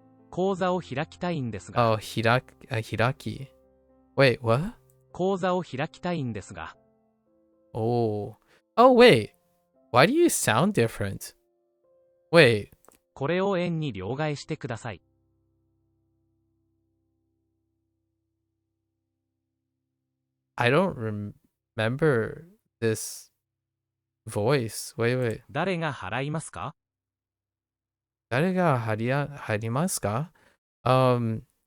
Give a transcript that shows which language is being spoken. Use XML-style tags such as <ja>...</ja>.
<ja>講座を開きたいんですが。</ja> <en>Oh, hiraki. Wait, what?</en> <ja>講座を開きたいんですが。</ja> <en>Oh, wait. Why do you sound different? Wait.</en> <ja>これを円に両替してください。</ja> <en>I don't remember this voice. Wait.</en> <ja>誰が払いますか? 誰が入りますか?Huh.</ja>